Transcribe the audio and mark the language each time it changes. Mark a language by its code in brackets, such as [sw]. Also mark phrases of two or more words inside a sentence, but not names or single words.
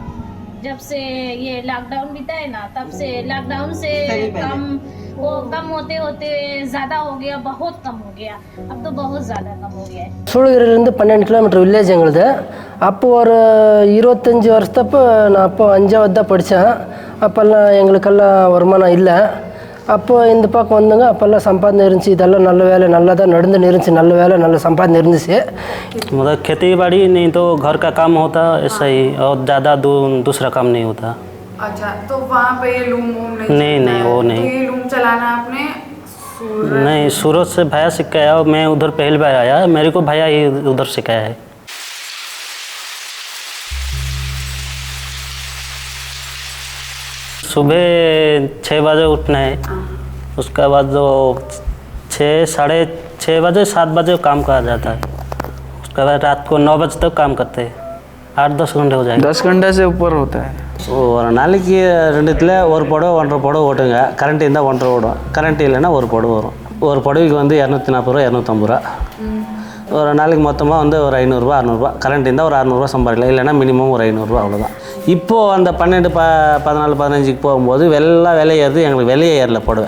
[hi] जब से ये लॉकडाउन बीता है ना, तब से लॉकडाउन से काम वो कम होते होते ज़्यादा हो गया, बहुत कम हो गया। अब तो बहुत ज़्यादा कम हो गया है। [ta] சூளகிரிலேருந்து 12 கிலோமீட்டர் வில்லேஜ் எங்களுது. அப்போது ஒரு 25 வருஷத்தப்போ நான் அப்போ 5ஆவது தான் படித்தேன். அப்போல்லாம் எங்களுக்கெல்லாம் வருமானம் இல்லை. அப்போது இந்த பக்கம் வந்தோங்க, அப்போல்லாம் சம்பாதனை இருந்துச்சு, இதெல்லாம் நல்ல வேலை நல்லா தான் நடந்துன்னு இருந்துச்சு, நல்ல வேலை நல்ல சம்பாதனை இருந்துச்சு. [hi] मतलब खेती बाड़ी नहीं तो घर का काम होता ऐसा ही, और ज़्यादा दूसरा काम नहीं होता। अच्छा, तो वहाँ पे लूम नहीं वो नहीं। तो ये लूम चलाना आपने नहीं, सूरत से भैया सिखाया, मैं उधर पहली बार आया, मेरे को भैया ही उधर सिखाया है। सुबह 6 बजे उठना है, उसके बाद जो 6-6:30 बजे 7 बजे काम करा जाता है। उसके बाद रात को 9 बजे तक काम करते हैं। 8-10 घंटे हो जाएगा। 10 घंटे से ऊपर होता है। [ta] ஒரு நாளைக்கு 2த்துல ஒரு புடவை 1.5 புடவை ஓட்டுங்க. கரண்ட் இருந்தால் 1.5 ஓடும், கரண்ட் இல்லைன்னா ஒரு புடவை வரும். ஒரு புடவைக்கு வந்து 240 ரூபா 250 ரூபா. ஒரு நாளைக்கு மொத்தமாக வந்து ஒரு 500 600 கரண்ட் இருந்தால் ஒரு 600 சம்பாதிக்கலாம், இல்லைன்னா மினிமம் ஒரு 500 அவ்வளோதான். இப்போது அந்த 12 14 15க்கு போகும்போது விலை ஏறுது, எங்களுக்கு விலையே ஏறல புடவை.